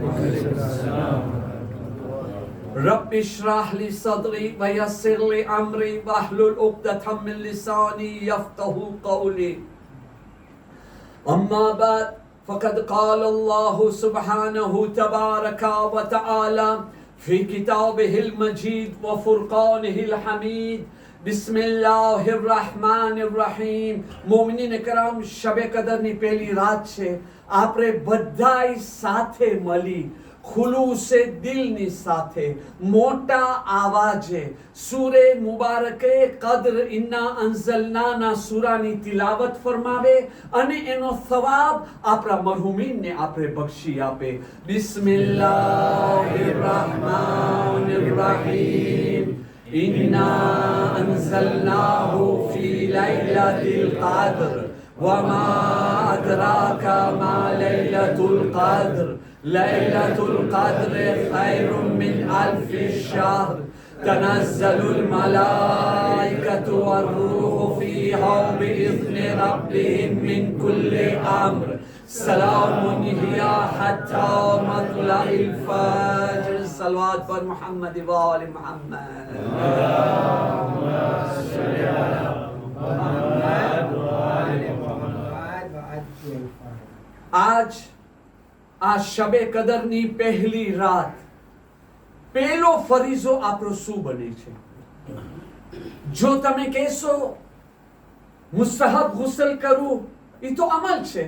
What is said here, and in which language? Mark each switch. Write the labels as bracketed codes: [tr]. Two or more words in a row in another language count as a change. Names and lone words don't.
[ar] رب اشرح لي صدري ويسر لي أمري واحلل عقدة من لساني يفقهوا قولي أما بعد فقد قال الله سبحانه تبارك وتعالى في كتابه المجيد وفرقانه الحميد بسم الله الرحمن الرحيم [gu] મોમિનીન કરામ शबे कदરની પહેલી રાત છે આપણે બધાય સાથે મળી ખુલૂસે દિલની સાથે મોટા આવાજે સૂરે મુબારકે કદ્ર ઇન્ના અંઝલનાના સૂરાની તિલાવત ફરમાવે અને એનો સવાબ આપણા મરહુમીનને આપણે બક્ષી આપે [ar] بسم الله الرحمن الرحيم إنا أنزلناه في ليلة القدر وما أدراك ما ليلة القدر ليلة القدر خير من ألف الشهر تنزل الملائكة والروح فيها بإذن ربهم من كل أمر سلام هي حتى مطلع الفجر [gu] સલવાત પર [ar] محمد وآل محمد اللهم صل على محمد وآل محمد [gu] आज આ શબે કદરની પહેલી રાત પહેલો ફરીઝો આપણો શું બને છે જો તમે કહેશો મુસ્તહબ ગુસલ કરું એ તો અમલ છે.